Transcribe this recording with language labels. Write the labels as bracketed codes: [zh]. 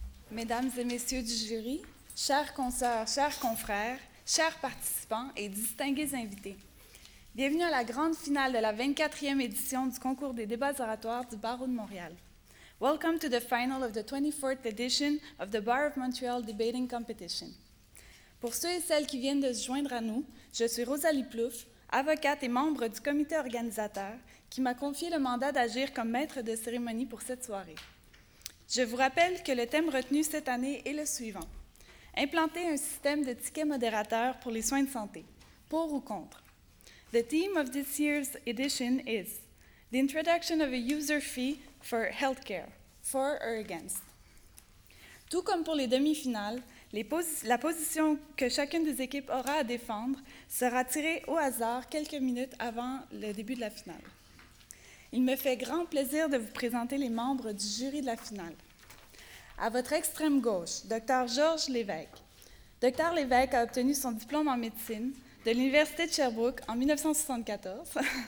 [fr] Mesdames et messieurs du jury, chers consoeurs, chers confrères, chers participants et distingués invités, bienvenue à la grande finale de la 24e édition du concours des débats oratoires du Barreau de Montréal. [en] Welcome to the final of the 24th edition of the Bar of Montreal Debating Competition. [fr] Pour ceux et celles qui viennent de se joindre à nous, je suis Rosalie Plouffe, avocate et membre du comité organisateur, qui m'a confié le mandat d'agir comme maître de cérémonie pour cette soirée. Je vous rappelle que le thème retenu cette année est le suivant: implanter un système de tickets modérateurs pour les soins de santé, pour ou contre. [en] The theme of this year's edition is the introduction of a user fee for healthcare, for or against. [fr] Tout comme pour les demi-finales, la position que chacune des équipes aura à défendre sera tirée au hasard quelques minutes avant le début de la finale. Il me fait grand plaisir de vous présenter les membres du jury de la finale. À votre extrême gauche, Dr Georges Lévesque. Dr Lévesque a obtenu son diplôme en médecine de l'Université de Sherbrooke en 1974.